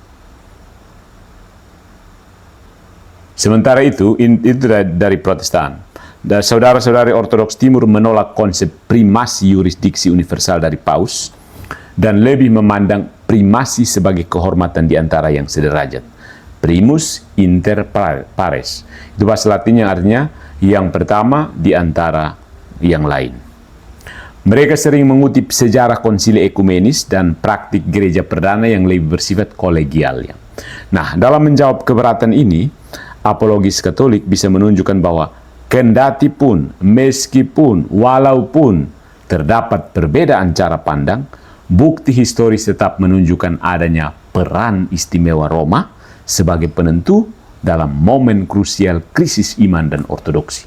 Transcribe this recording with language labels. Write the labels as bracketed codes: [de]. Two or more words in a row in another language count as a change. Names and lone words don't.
[id] Sementara itu dari Protestan. Dan saudara-saudari Ortodoks Timur menolak konsep primasi yurisdiksi universal dari Paus dan lebih memandang primasi sebagai kehormatan di antara yang sederajat. [la] Primus inter pares. [id] Itu bahasa Latin yang artinya yang pertama di antara yang lain. Mereka sering mengutip sejarah konsili ekumenis dan praktik gereja perdana yang lebih bersifat kolegial. Nah, dalam menjawab keberatan ini, apologis Katolik bisa menunjukkan bahwa kendati pun, meskipun, walaupun terdapat perbedaan cara pandang, bukti historis tetap menunjukkan adanya peran istimewa Roma sebagai penentu dalam momen krusial krisis iman dan ortodoksi.